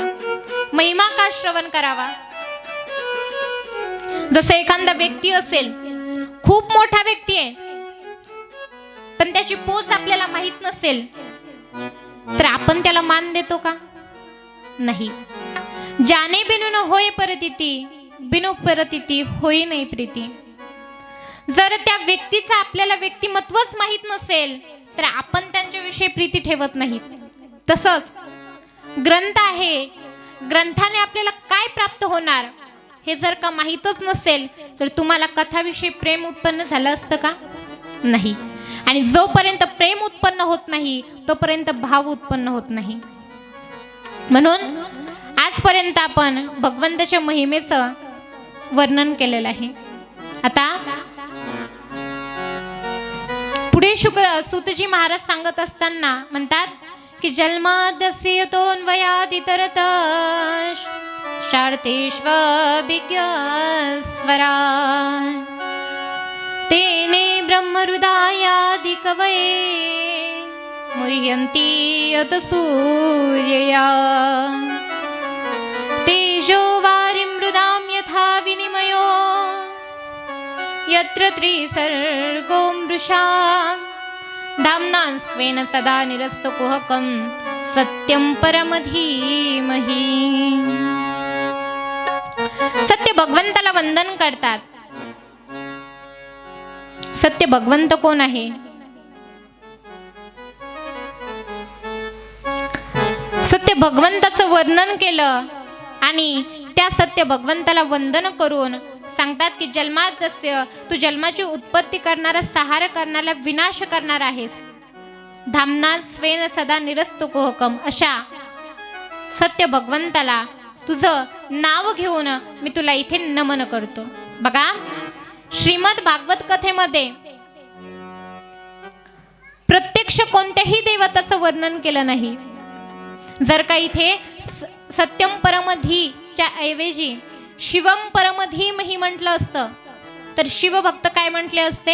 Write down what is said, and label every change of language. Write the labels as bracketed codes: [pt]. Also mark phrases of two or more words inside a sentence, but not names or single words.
[mr] महिमा का श्रवण करावा. जसं एखादा व्यक्ती असेल, खूप मोठा व्यक्ती आहे, पण त्याची पोच आपल्याला माहित नसेल तर आपण त्याला मान देतो का. नाही. [awa] जाने बिनु न होय परतीती, बिनु परतीती होई नाही प्रीती. [mr] जर त्या व्यक्तीचं आपल्याला व्यक्तिमत्वच माहित नसेल तर आपण त्यांच्याविषयी प्रीती ठेवत नाही. तसंच ग्रंथ आहे, ग्रंथाने आपल्याला काय प्राप्त होणार हे जर का माहीतच नसेल तर तुम्हाला कथाविषयी प्रेम उत्पन्न झालं असतं का. नाही. आणि जोपर्यंत प्रेम उत्पन्न होत नाही तोपर्यंत भाव उत्पन्न होत नाही. म्हणून आजपर्यंत आपण भगवंताच्या महिमेचं वर्णन केलेलं आहे. आता पुढे सूतजी महाराज सांगत असताना म्हणतात की [sa] जन्माद्यस्य तोन्वयादितरत शार्तेष्वभिज्ञस्वरा तेने ब्रह्महृदायादि कवये मुह्यन्ति यत सूर्यया तेजो वारिं मृदां यथा विनिमयो यत्र त्रिसर्गो मृषा धाम्ना स्वेन सदा निरस्तकुहकं सत्यं परमधीमहि. [mr] सत्य भगवंताला वंदन करतात. सत्य भगवंत कोण आहे. सत्य भगवंताचं वर्णन केलं आणि त्या सत्य भगवंताला वंदन करून सांगतात की जन्माद्यस्य, तू जन्माची उत्पत्ती करणारा, सहार करणारा, विनाश करणार आहेस. [sa] धामना स्वेन सदा निरस्तकुहकम, [mr] अशा सत्य भगवंताला तुझं नाव घेऊन मी तुला इथे नमन करतो. बघा, श्रीमद भागवत कथेमध्ये प्रत्यक्ष कोणत्याही देवताचं वर्णन केलं नाही. जर का इथे सत्यम परमधीच्या ऐवजी [sa] शिवम परमधीमहि [mr] म्हटलं असतं तर शिवभक्त काय म्हटले असते.